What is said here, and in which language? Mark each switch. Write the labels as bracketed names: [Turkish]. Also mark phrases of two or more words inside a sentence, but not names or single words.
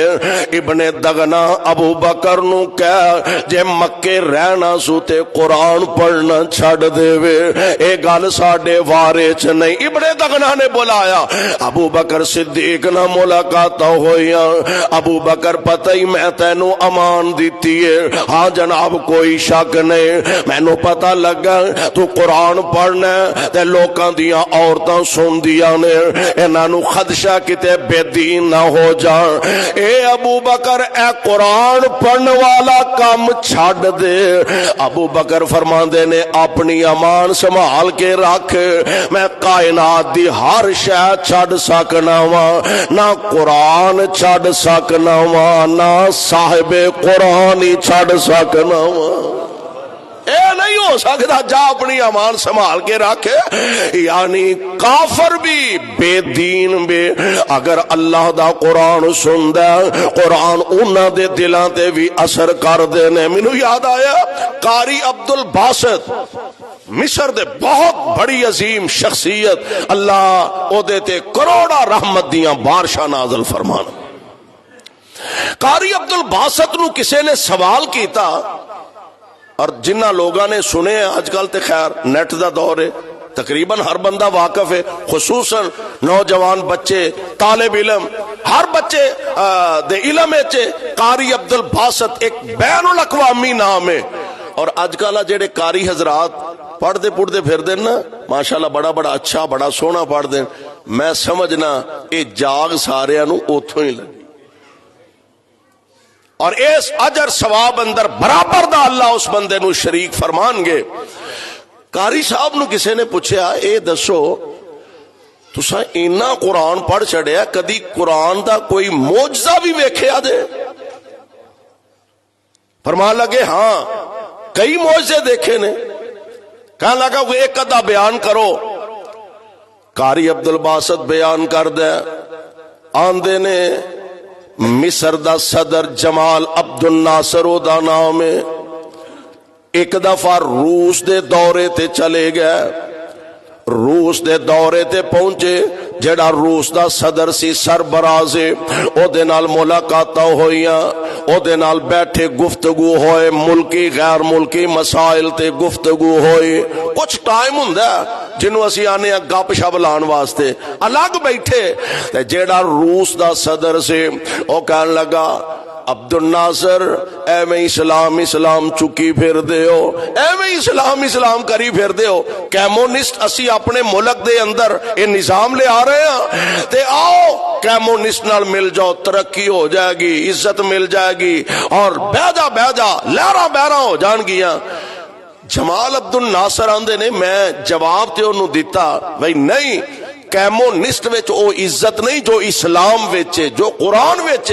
[Punjabi] ابن دغنا ابو بکر نو کہہ جے مکے رہنا سو تے قرآن پڑھنا چھڑ دے وے, اے گل ساڈے وارے چ نہیں. ابن دغنا نے بلایا, ابو بکر صدیق نہ ملاقات ہوئیاں. ابو بکر پتہ ہی میں تینو امان دیتی ہے. ہاں جناب کوئی شک نہیں, مینوں پتہ لگا تو قرآن پڑھنا تے لوکاں دیاں عورتاں سندیاں نے, انہاں نو خدشہ کتے بے دین نہ ہو جان. اے ابو بکر اے قرآن پڑھن والا کام چھڑ دے. ابو بکر فرماندے نے اپنی امان سنبھال کے رکھ, میں کائنات دی ہر شے چھڑ سکنا وا, نہ قرآن چھڑ سکنا وا نہ صاحب قرآن ہی چھڑ سکنا وا. اے نہیں ہو سکتا, جا اپنی امان سنبھال کے رکھ. یعنی کافر بھی بے دین بھی اگر اللہ دا قرآن سندا, قرآن انہاں دے دلاں تے بھی اثر کر دے نے. مینوں یاد آیا قاری عبد الباسط مصر دے بہت بڑی عظیم شخصیت, اللہ او دے تے کروڑا رحمت دیاں بارشاں نازل فرمان. قاری عبد الباسط نو کسے نے سوال کیتا, اور جنہ لوگاں نے سنے آج کل تے خیر نیٹ دا دور ہے, تقریباً ہر بندہ واقف ہے, خصوصاً نوجوان بچے طالب علم ہر بچے دے علم ہے. قاری عبد الباسط ایک بین الاقوامی نام ہے, اور آج کل جڑے قاری حضرات پڑھتے پھر دیں نا ماشاءاللہ بڑا بڑا اچھا بڑا سونا پڑھ دیں, میں سمجھنا اے جاگ سارے نو اوتھوں ہی لگی, اور اس اجر ثواب اندر برابر دا اللہ اس بندے نو شریک فرمان گے. قاری صاحب نو کسے نے پوچھا اے دسو تساں اینا قرآن پڑھ چھڑیا, کدی قرآن دا کوئی معجزہ بھی ویکھیا جے؟ فرمان لگے ہاں کئی معجزے دیکھے نے. کہنے لگا وہ ایک ادھا بیان کرو. قاری عبد الباسط بیان کر دے. آندے نے مصر دا صدر جمال عبد الناصر دا نام ہے. ایک دفعہ روس دے دورے تے چلے گئے. روس دے دورے تے پہنچے. جڑا روس دا صدر سی سربراہ او دے نال ملاقاتاں ہوئیاں. او دے نال بیٹھے گفتگو ہوئے. ملکی غیر ملکی مسائل تے گفتگو ہوئی. کچھ ٹائم ہوندا جنوں اسی آنے گپ شپ لان واسطے الگ بیٹھے. تے جڑا روس دا صدر سی او کہن لگا عبد الناصر ایویں اسلام اسلام چکی پھر دے ہو, ایویں اسلام اسلام کری پھر دے ہو. کیمونسٹ اسی اپنے ملک دے اندر [Urdu] یہ نظام لے آ رہے ہیں [Punjabi] تے آؤ کیمونسٹ نال مل جاؤ, [Urdu] ترقی ہو جائے گی, عزت مل جائے گی [Punjabi] اور بیجا بیجا لہراں بہراں ہو جان گیاں. جمال عبد الناصر آندے نے میں جواب تے انہوں دیتا بھائی نہیں, کیمونسٹ وچ او عزت نہیں جو اسلام وچ جو قرآن وچ.